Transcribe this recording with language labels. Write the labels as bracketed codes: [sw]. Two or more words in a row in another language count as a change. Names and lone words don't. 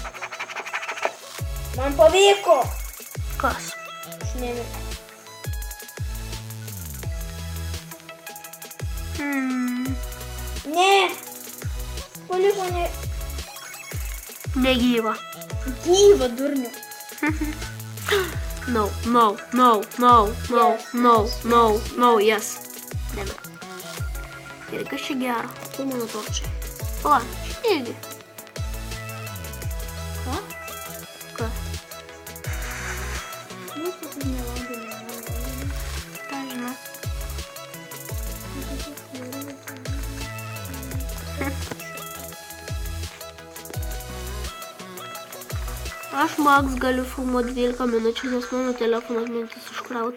[lt] Man pavyko! Kas? Aš nežinau. Ne! Paliko ne... Negyva. Gyva, durniu. [en] No, no, no, no, no, Yes, no, yes, no, yes, no, yes. [lt] Dėme. Ir kas čia gero? Tu mano torčiai. Pala, irgi. Ką? Ką? Nu, tas nevalgė. Ką žinau. Aš Max galiu filmuoti 12 minučių, nes mano telefonas mintis užkrauti.